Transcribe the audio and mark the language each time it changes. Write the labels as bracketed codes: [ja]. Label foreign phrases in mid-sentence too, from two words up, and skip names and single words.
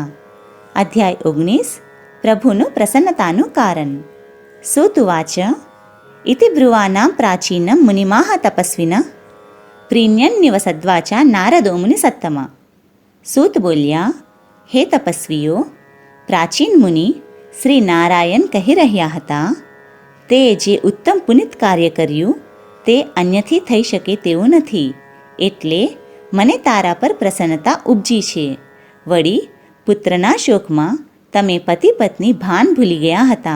[gu] અધ્યાય 19 પ્રભુનુ પ્રસન્નતાનુ કારણ। [sa] सूतुवाच इति ब्रुवाणां प्राचीनं मुनिमाः तपस्विनः प्रीण्यन्निवसद्वाचा नारदो मुनिसत्तमा। [gu] સૂત બોલ્યા, હે તપસ્વીઓ, પ્રાચીન મુનિ શ્રી નારાયણ કહી રહ્યા હતા, તે જે ઉત્તમ પુનિત કાર્ય કર્યું તે અન્યથી થઈ શકે તેવું નથી, એટલે મને તારા પર પ્રસન્નતા ઉપજી છે. વળી પુત્રના શોકમાં તમે પતિ પત્ની ભાન ભૂલી ગયા હતા.